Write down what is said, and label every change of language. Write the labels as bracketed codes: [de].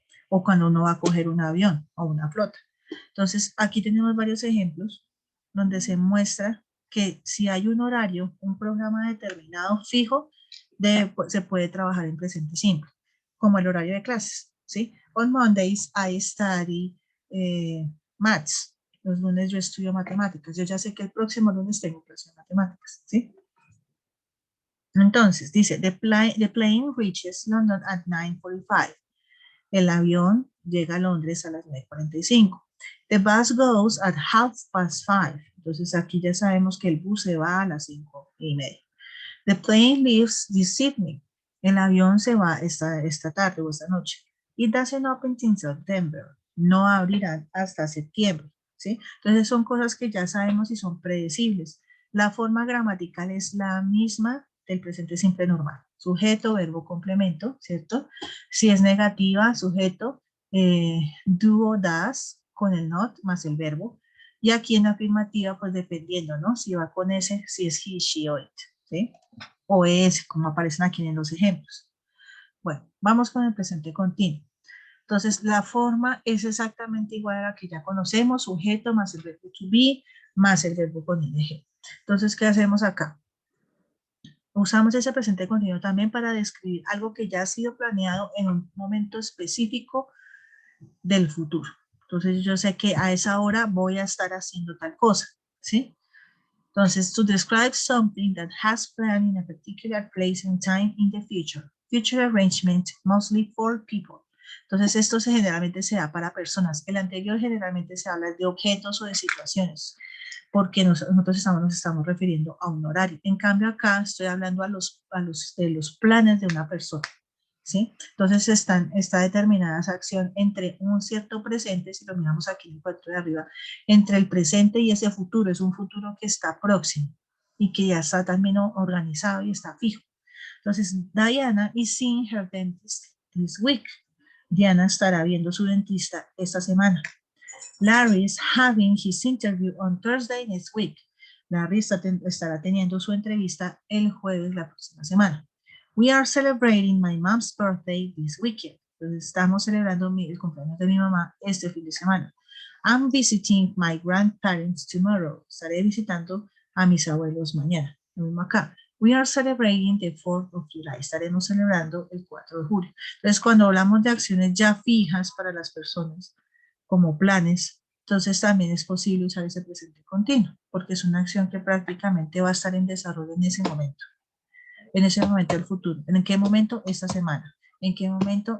[es] O cuando uno va a coger un avión o una flota. Entonces, aquí tenemos varios ejemplos donde se muestra que si hay un horario, un programa determinado fijo, se puede trabajar en presente simple, como el horario de clases, ¿sí? [en] On Mondays I study maths. [es] Los lunes yo estudio matemáticas. Yo ya sé que el próximo lunes tengo clase de matemáticas, ¿sí? Entonces, dice, [en] the plane reaches London at 9:45. [es] El avión llega a Londres a las 9:45. [en] The bus goes at 5:30. [es] Entonces aquí ya sabemos que el bus se va a las 5:30. [en] The plane leaves this evening. [es] El avión se va esta tarde o esta noche. [en] It doesn't open until September. [es] No abrirán hasta septiembre, ¿sí? Entonces son cosas que ya sabemos y son predecibles. La forma gramatical es la misma del presente simple normal. Sujeto, verbo, complemento, ¿cierto? Si es negativa, sujeto, do o das con el not más el verbo. Y aquí en afirmativa, pues dependiendo, ¿no? Si va con ese, si es he, she o it, ¿sí? O es, como aparecen aquí en los ejemplos. Bueno, vamos con el presente continuo. Entonces, la forma es exactamente igual a la que ya conocemos, sujeto más el verbo to be, más el verbo con ing. Entonces, ¿qué hacemos acá? Usamos ese presente continuo también para describir algo que ya ha sido planeado en un momento específico del futuro. Entonces yo sé que a esa hora voy a estar haciendo tal cosa, ¿sí? Entonces, [en] to describe something that has planned in a particular place and time in the future. Future arrangement, mostly for people. [es] Entonces, esto generalmente se da para personas. El anterior generalmente se habla de objetos o de situaciones, porque nosotros nos estamos refiriendo a un horario. En cambio, acá estoy hablando de los planes de una persona. ¿Sí? Entonces está determinada esa acción entre un cierto presente, si lo miramos aquí en el cuadro de arriba, entre el presente y ese futuro. Es un futuro que está próximo y que ya está también organizado y está fijo. Entonces, [en] Diana is seeing her dentist this week. [es] Diana estará viendo su dentista esta semana. [en] Larry is having his interview on Thursday next week. [es] Larry estará teniendo su entrevista el jueves la próxima semana. [en] We are celebrating my mom's birthday this weekend. [es] Entonces estamos celebrando el cumpleaños de mi mamá este fin de semana. [en] I'm visiting my grandparents tomorrow. [es] Estaré visitando a mis abuelos mañana. Lo mismo acá. [en] We are celebrating the 4th of July. [es] Estaremos celebrando el 4 de julio. Entonces, cuando hablamos de acciones ya fijas para las personas, como planes, entonces también es posible usar ese presente continuo, porque es una acción que prácticamente va a estar en desarrollo en ese momento del futuro. ¿En qué momento? Esta semana. ¿En qué momento?